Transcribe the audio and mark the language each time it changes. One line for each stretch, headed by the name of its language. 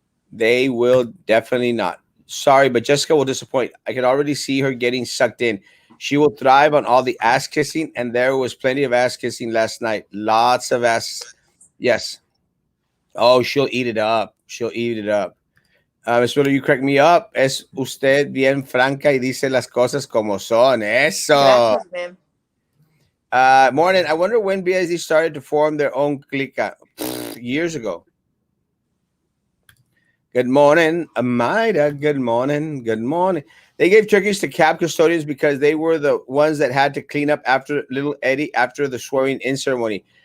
English: They will definitely not. Sorry, but Jessica will disappoint. I can already see her getting sucked in. She will thrive on all the ass kissing, and there was plenty of ass kissing last night. Lots of ass. Yes. Oh, she'll eat it up. She'll eat it up. Miss Miller, you crack me up.
Spanish: Es usted bien franca y dice las cosas como son. Eso. Gracias, ma'am.
English: Morning. I wonder when BSD started to form their own clica. Years ago. Good morning, Amida. Good morning. Good morning. They gave turkeys to cab custodians because they were the ones that had to clean up after little Eddie after the swearing in ceremony.